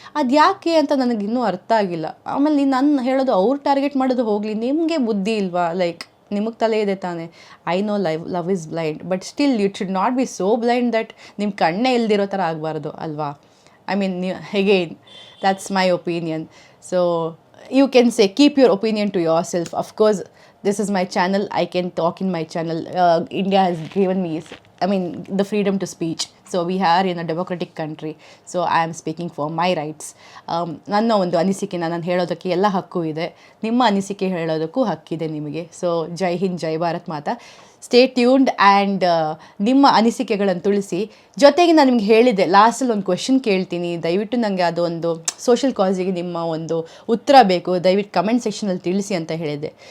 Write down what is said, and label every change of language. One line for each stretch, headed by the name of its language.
Kannada: ಅದು ಯಾಕೆ ಅಂತ ನನಗಿನ್ನೂ ಅರ್ಥ ಆಗಿಲ್ಲ. ಆಮೇಲೆ ನಾನು ಹೇಳೋದು, ಅವ್ರು ಟಾರ್ಗೆಟ್ ಮಾಡೋದು ಹೋಗಲಿ, ನಿಮಗೆ ಬುದ್ಧಿ ಇಲ್ವಾ?
English: like
Kannada: ನಿಮಗೆ ತಲೆ ಇದೆ ತಾನೆ.
English: I know love is blind, but still you should not be so blind that
Kannada: ನಿಮ್ಮ ಕಣ್ಣೇ ಇಲ್ದಿರೋ ಥರ ಆಗಬಾರ್ದು ಅಲ್ವಾ.
English: I mean again that's my opinion. So you can say keep your opinion to yourself. Of course, this is my channel, I can talk in my channel. India has given me the freedom to speech. So we are in a democratic country, so I am speaking for my rights.
Kannada: ನನ್ನ ಒಂದು ಅನಿಸಿಕೆನ ನಾನು ಹೇಳೋದಕ್ಕೆ ಎಲ್ಲ ಹಕ್ಕು ಇದೆ, ನಿಮ್ಮ ಅನಿಸಿಕೆ ಹೇಳೋದಕ್ಕೂ ಹಕ್ಕಿದೆ ನಿಮಗೆ. So Jai Hind, Jai Bharat Mata.
English: stay tuned and
Kannada: ನಿಮ್ಮ ಅನಿಸಿಕೆಗಳನ್ನು ತಿಳಿಸಿ. ಜೊತೆಗೆ ನಾನು ನಿಮ್ಗೆ ಹೇಳಿದ್ದೆ ಲಾಸ್ಟಲ್ಲಿ ಒಂದು ಕ್ವೆಶನ್ ಕೇಳ್ತೀನಿ, ದಯವಿಟ್ಟು ನನಗೆ ಅದೊಂದು ಸೋಷಿಯಲ್ ಕಾಸಿಗೆ ನಿಮ್ಮ ಒಂದು ಉತ್ತರ ಬೇಕು, ದಯವಿಟ್ಟು ಕಮೆಂಟ್ ಸೆಕ್ಷನಲ್ಲಿ ತಿಳಿಸಿ ಅಂತ ಹೇಳಿದ್ದೆ.